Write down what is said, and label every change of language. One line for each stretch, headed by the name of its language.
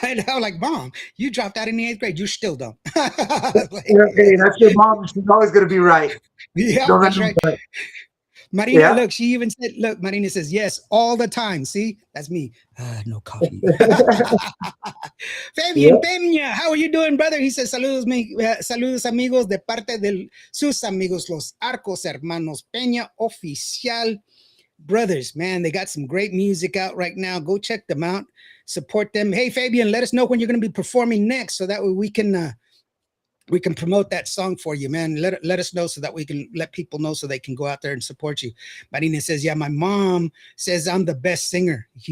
English: And I'm like, mom, you dropped out in the 8th grade, you're still dumb. Like, Yeah, hey, that's your mom. She's always gonna be right. yeah, No matter that's right. what. Marina, Yeah. look, she even said, look, Marina says yes all the time. See, that's me. No coffee. Fabian Yeah. Peña, how are you doing, brother? He says,
Spanish: saludos amigos de parte de sus amigos, los Arcos Hermanos Peña Oficial.
English: Brothers, man, they got some great music out right now. Go check them out. Support them. Hey, Fabian, let us know when you're going to be performing next, so that way we can promote that song for you, man. Let us know so that we can let people know so they can go out there and support you. Marina says, yeah, my mom says I'm the best singer.